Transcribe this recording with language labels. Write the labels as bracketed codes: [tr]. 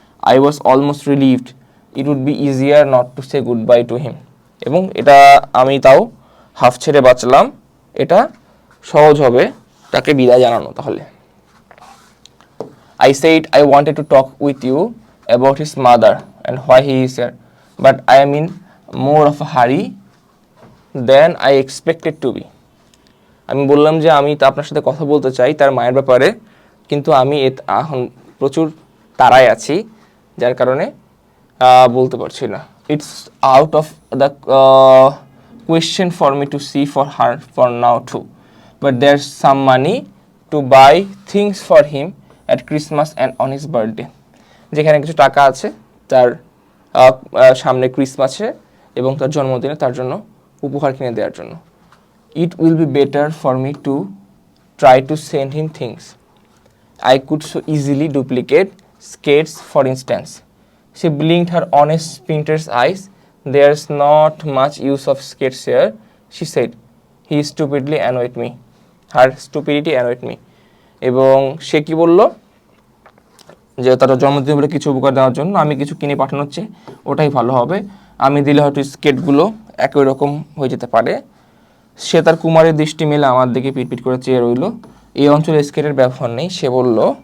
[en] I was almost relieved, it would be easier not to say goodbye to him, [bn] এবং এটা আমি তাও half ছেড়ে বাঁচলাম, এটা সহজ হবে তাকে বিদায় জানানো তাহলে। [en] I said I wanted to talk with you about his mother and why he is here, but I am in more of a hurry than I expected to be. [bn] আমি বললাম যে আমি তো আপনার সাথে কথা বলতে চাই তার মায়ের ব্যাপারে, কিন্তু আমি এখন প্রচুর তাড়ায় আছি, যার কারণে বলতে পারছি না। [en] It's out of the question for me to see for her for now too, but there's some money to buy things for him at Christmas and on his birthday. [bn] যেখানে কিছু টাকা আছে তার সামনে ক্রিসমাসে এবং তার জন্মদিনে তার জন্য উপহার কিনে দেওয়ার জন্য। [en] It will be better for me to try to send him things. I could so easily duplicate skates, for instance. She blinked her honest painter's eyes. There's not much use of skates here, she said. He stupidly annoyed me. Her stupidity annoyed me. [bn] এবং সে কি বলল যে তার জন্মদিন বলে কিছু উপহার দেওয়ার জন্য আমি কিছু কিনে পাঠানোর চেয়ে ওটাই ভালো হবে, আমি দিলে হয়তো স্কেটগুলো একই রকম হয়ে যেতে পারে। সে তার কুমারের দৃষ্টি মেলে আমার দিকে পিটপিট করে চেয়ে রইল। এই অঞ্চলে স্কেটের ব্যবহার নেই, সে বলল।